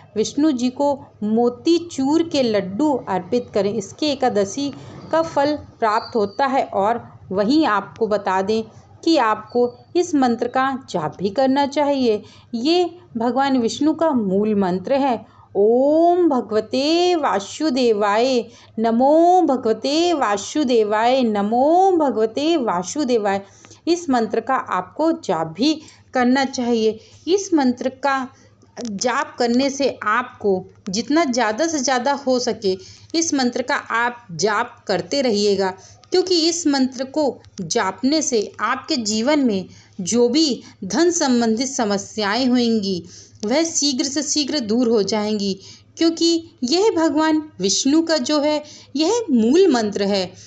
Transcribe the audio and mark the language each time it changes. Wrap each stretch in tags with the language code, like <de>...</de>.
<hi>विष्णु जी को मोती चूर के लड्डू अर्पित करें, इसके एकादशी का फल प्राप्त होता है। और वहीं आपको बता दें कि आपको इस मंत्र का जाप भी करना चाहिए। ये भगवान विष्णु का मूल मंत्र है।</hi> <sa>ओम भगवते वासुदेवाय नमो, भगवते वासुदेवाय नमो, भगवते वासुदेवाय।</sa> <hi>इस मंत्र का आपको जाप भी करना चाहिए। इस मंत्र का जाप करने से आपको जितना ज़्यादा से ज़्यादा हो सके इस मंत्र का आप जाप करते रहिएगा, क्योंकि इस मंत्र को जापने से आपके जीवन में जो भी धन संबंधित समस्याएं होंगी वह शीघ्र से शीघ्र दूर हो जाएंगी, क्योंकि यह भगवान विष्णु का जो है यह मूल मंत्र है।</hi>